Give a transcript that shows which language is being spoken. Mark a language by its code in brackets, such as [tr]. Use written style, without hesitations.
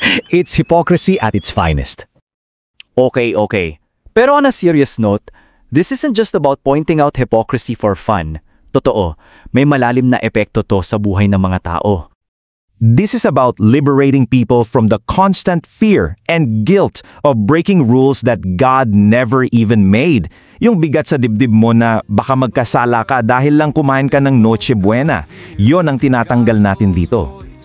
[en] It's hypocrisy at its finest. Okay. Pero on a serious note, this isn't just about pointing out hypocrisy for fun. [tl] Totoo, may malalim na epekto to sa buhay ng mga tao. [en] This is about liberating people from the constant fear and guilt of breaking rules that God never even made. [tl] Yung bigat sa dibdib mo na baka magkasala ka dahil lang kumain ka ng Noche Buena. Yon ang tinatanggal natin dito.